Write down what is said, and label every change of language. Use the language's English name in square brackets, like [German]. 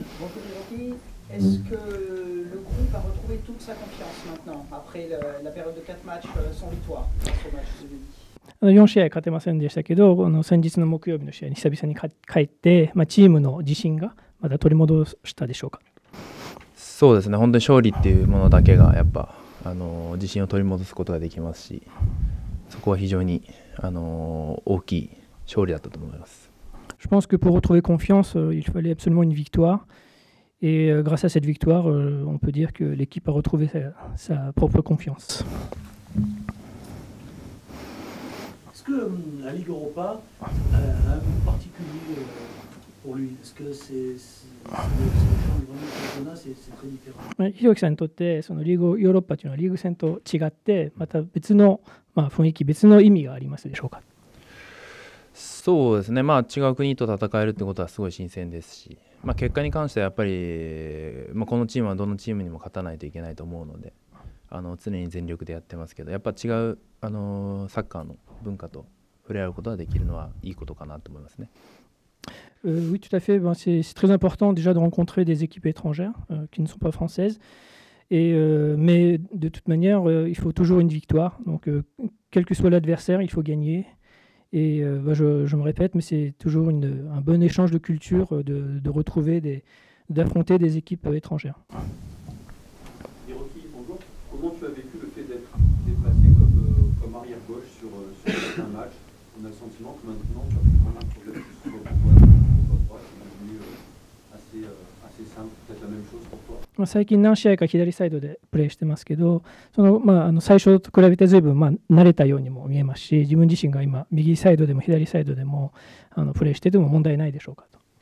[French] Bon, Rocky, est-ce que le groupe a retrouvé toute sa confiance maintenant, après la période de 4 matchs sans victoire, ce match de jeudi? [Japanese] 4試合勝てませんでしたけど、先日の木曜日の試合に久々に帰って、チームの自信がまた取り戻したでしょうか。そうですね、本当に勝利っていうものだけがやっぱ自信を取り戻すことができますし、そこは非常に大きい勝利だったと思います。 [French] Je pense que pour retrouver confiance, il fallait absolument une victoire. Et grâce à cette victoire, on peut dire que l'équipe a retrouvé sa propre confiance. Est-ce que la Ligue Europa a un goût particulier pour lui? Est-ce que c'est vraiment le championnat, c'est très différent? [Japanese] ひろきさんにとってそのリーグヨーロッパというのはリーグ戦と違ってまた別の、雰囲気別の意味がありますでしょうか。そうですね、違う国と戦えるってことはすごい新鮮ですし、結果に関してはやっぱり、このチームはどのチームにも勝たないといけないと思うので、常に全力でやってますけど、やっぱ違うサッカーの文化と触れ合うことができるのはいいことかなと思いますね。 [French] Oui, tout à fait. C'est très important déjà de rencontrer des équipes étrangères qui ne sont pas françaises. Mais de toute manière, il faut toujours une victoire. Donc, quel que soit l'adversaire, il faut gagner. Et je me répète, mais c'est toujours un bon échange de culture de retrouver, d'affronter des équipes étrangères. Hiroki, bonjour. Comment tu as vécu le fait d'être déplacé comme arrière-gauche sur un match? On a le sentiment que maintenant tu as plus vraiment de problème, que ce soit pour toi droite, c'est devenu assez simple, peut-être la même chose pour toi. [Japanese] 最近何試合か左サイドでプレーしてますけど、最初と比べて随分慣れたようにも見えますし、自分自身が今右サイドでも左サイドでもプレーしてても問題ないでしょうかと。